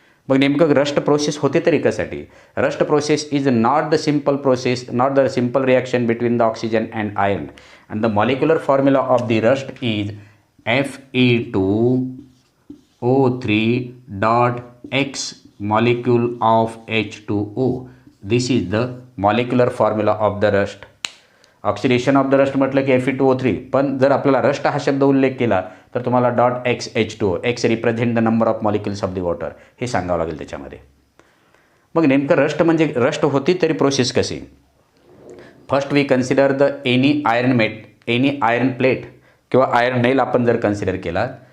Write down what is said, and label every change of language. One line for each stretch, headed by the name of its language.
Marathi: मग नेमकं rust process होते तरी कशासाठी?
English: Rust process is not the simple process, not the simple reaction between the oxygen and iron, and the molecular formula of the rust is Fe2O3.X molecule of H2O. This is the molecular formula of the rust. Oxidation of the rust
Marathi: म्हटलं की Fe2O3, पण जर आपल्याला rust हा शब्द उल्लेख केला तर तुम्हाला .XH2O,
English: X represent the number of molecules of the water,
Marathi: हे सांगावं लागेल त्याच्यामध्ये. मग नेमकं रस्ट म्हणजे रस्ट होती तरी प्रोसेस कशी?
English: first we consider the any iron plate
Marathi: किंवा आयर्न नेल आपण जर कन्सिडर केला.